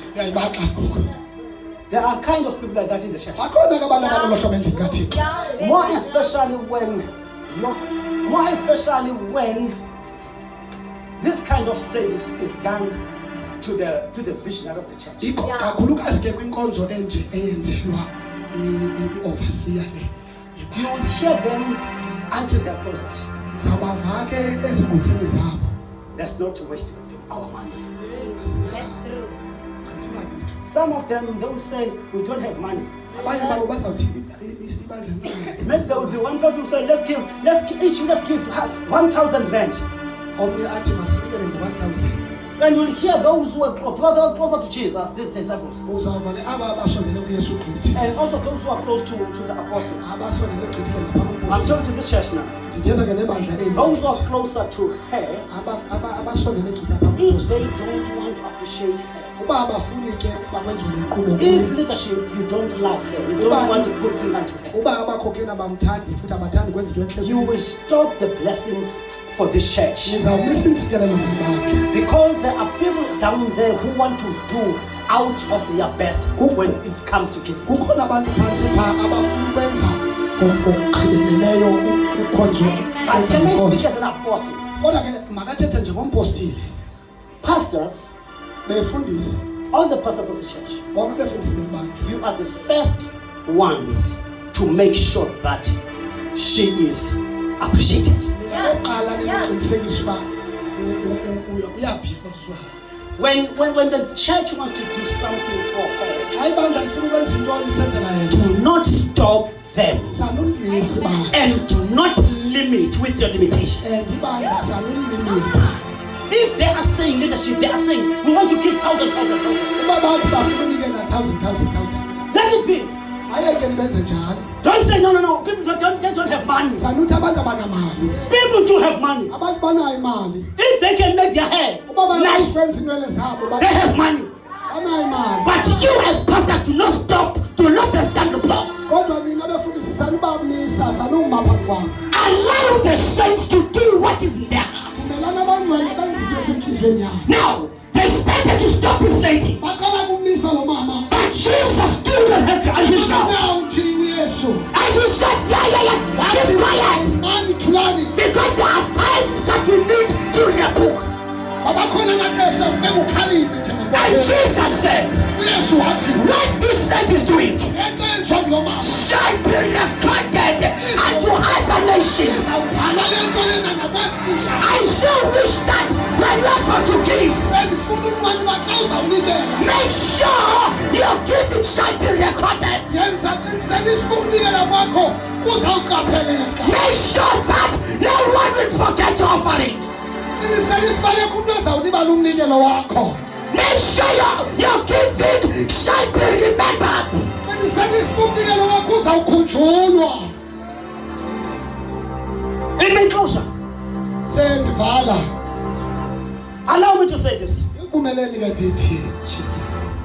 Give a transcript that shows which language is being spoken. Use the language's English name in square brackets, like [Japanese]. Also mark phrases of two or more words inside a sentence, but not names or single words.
[English] There are kind of people like that in the church. More especially when this kind of service is done to the visionary of the church. [Xhosa] Kakhulukazi ke kwinkonzo enje eyenzelwa i-overseer le. [English] You will hear them until they are closet. [Xhosa] Zawabava ke ezinguthini zabo. [English] Let's not waste our money. [Xhosa] Chathi imali yethu. [English] Some of them, they will say, we don't have money. [Xhosa] Abanye babo bazawuthi ibandla [English] Maybe there will be one person who say, let's give 1,000 rand. [Xhosa] omnye athi masinikele nge-1,000. [English] And you'll hear those who are closer to Jesus, these disciples. [Xhosa] Uzawuva ke aba abasondele kuYesu gqithi. [English] And also those who are close to the apostle. [Xhosa] Abasondele gqithi ke ngaphambi [English] I'm [Xhosa] komphostoli. [English] talking to this church now. [Xhosa] Ndithetha ke nebandla eli. [English] Those who are closer to her, [Xhosa] abasondele gqithi apha [English] if [Xhosa] komphostoli. [English] they don't want to appreciate her, [Xhosa] Uba abafuni ke bakwenziwe le nkqubo [English] if [Xhosa] kuyo. [English] leadership, you don't love her, you don't want a good thing unto her, [Xhosa] Uba abakhokheli abamthandi futhi abathandi kwenza into entle [English] you [Xhosa] kuyo. [English] will stop the blessings for this church. [Xhosa] Nizawumisa iintsikelelo zebandla. [English] Because there are people down there who want to do out of their best when it comes to giving. [Xhosa] Kukhona abantu phantsi pha abafuna ukwenza ngokugqibeleleyo ukhonzo. [English] But can I speak as an apostle? [Xhosa] Kodwa ke makathethe njengompostile. [English] Pastors, [Xhosa] Befundisi, [English] all the pastors of the church, [Xhosa] bonke befundisi bebandla. [English] you are the first ones to make sure that she is appreciated. [Xhosa] Oqala niqinisekisa uba uyabhiyozwa. [English] When the church wants to do something for her, [Xhosa] Xa ibandla lifuna ukwenza into lisenzela yena. [English] do not stop them [Xhosa] Sanulimisa ibandla. [English] and do not limit with your limitation. [Xhosa] Ibandla sanulilimita. [English] If they are saying leadership, they are saying we want to give 1,000. [Xhosa] Uba bathi bafuna unikela 1,000. [English] Let it be. [Xhosa] Ayeke nibenze njalo. [English] Don't say no. People don't have money. [Xhosa] Sanuthi abantu abanamali. [English] People do have money. [Xhosa] Abantu banayo imali. [English] If they can make their hair [Xhosa] Uba [English] nice, [Xhosa] banakwenza inwele zabo [English] they have money. [Xhosa] banayo imali. [English] But you as pastor do not stop, do not stand the block. [Xhosa] Kodwa mina befundisi sanubamisa sanuma phambi kwabo. [English] Allow the saints to do what is in their hearts. [Xhosa] Melana abangcwele benza into esenhlizweni yabo. [English] Now, they started to stop this lady. [Xhosa] Baqala kumisa lo mama. [English] But Jesus stood on his mouth. [Xhosa] Uthi uYesu. [English] And he said, yeah, keep quiet. [Xhosa] Mani thulani. [English] Because there are times that you need to rebuke. [Xhosa] Abakhona amaxesha funeka ukhaliphe [English] And [Xhosa] njengokwazi. [English] Jesus said, [Xhosa] uYesu wathi [English] what this lady is doing [Xhosa] into enziwa ngulo mama. [English] shall be recorded unto other nations. [Xhosa] Awubhala le nto lena nakwesinye. [English] I so wish that when you are about to give, [Xhosa] Bendifuna unqanda uba xa uzawunikela. [English] make sure your giving shall be recorded. [Xhosa] Yenza qinisekisa uba ukunikela kwakho kuzawuqapheleka. [English] Make sure that no one will forget your offering. [Xhosa] Qinisekisa uba lekho umntu ozawulibala umnikelo wakho. [English] Make sure your giving shall be remembered. [Xhosa] Qinisekisa uba umnikelo wakho uzawukhunjulwa. [English] Amen. Closure. [Xhosa] Sendivala. [English] Allow me to say this. [Xhosa] Ivumeleni ke ndithi Jesus.